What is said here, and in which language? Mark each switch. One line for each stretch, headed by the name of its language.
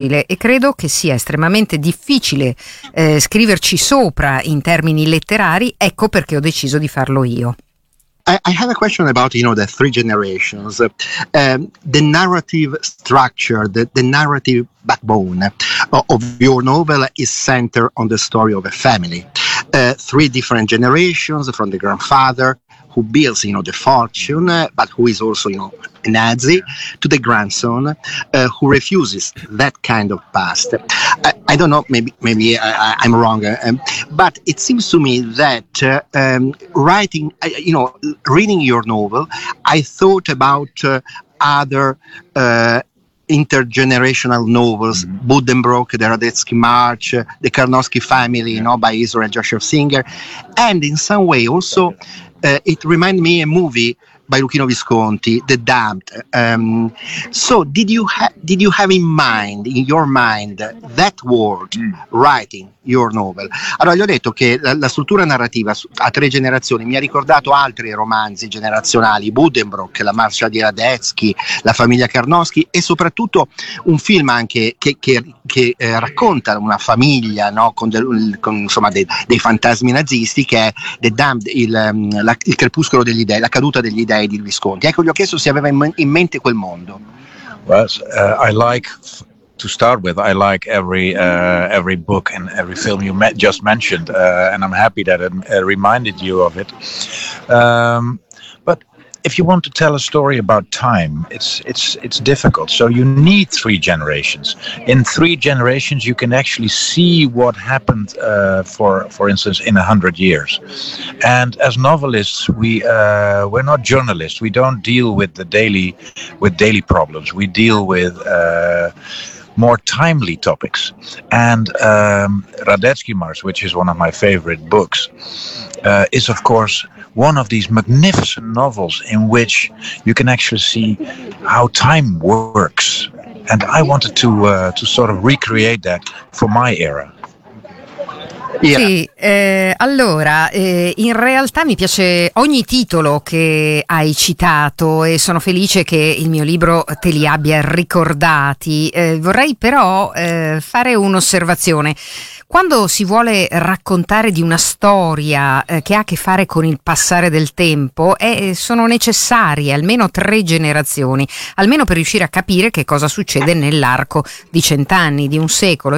Italian: E credo che sia estremamente difficile scriverci sopra in termini letterari, ecco perché ho deciso di farlo io.
English: I have a question about, you know, the three generations, the narrative structure, the narrative backbone of your novel is centered on the story of a family. Three different generations, from the grandfather who builds, you know, the fortune, but who is also, you know, a Nazi, to the grandson who refuses that kind of past. I don't know, maybe I'm wrong, but it seems to me that writing, you know, reading your novel, I thought about other intergenerational novels, mm-hmm. Buddenbrook, the Radetzky March, the Karnowski family, you know, by Israel Joshua Singer, and in some way also it reminded me a movie by Luchino Visconti, The Damned. So did you have in mind, in your mind, that world, writing your novel?
Italian: Allora gli ho detto che la struttura narrativa a tre generazioni mi ha ricordato altri romanzi generazionali, Buddenbrook, La Marcia di Radetzky, La Famiglia Karnowski, e soprattutto un film anche che racconta una famiglia, no, con dei fantasmi nazisti, che è The Damned, il crepuscolo degli dèi, la caduta degli dèi di Visconti. Ecco, gli ho chiesto se aveva in mente quel mondo.
English: Well, I like, to start with, I like every book and every film you just mentioned, and I'm happy that it reminded you of it. But if you want to tell a story about time, it's difficult. So you need three generations. In three generations, you can actually see what happened, for instance, in 100 years. And as novelists, we're not journalists. We don't deal with daily problems. We deal with more timely topics. And Radetzky March, which is one of my favorite books, is of course one of these magnificent novels in which you can actually see how time works. And I wanted to sort of recreate that for my era.
Italian: Yeah. Sì, allora in realtà mi piace ogni titolo che hai citato e sono felice che il mio libro te li abbia ricordati. Vorrei però fare un'osservazione. Quando si vuole raccontare di una storia che ha a che fare con il passare del tempo, sono necessarie almeno tre generazioni, almeno per riuscire a capire che cosa succede nell'arco di 100 anni, di un secolo.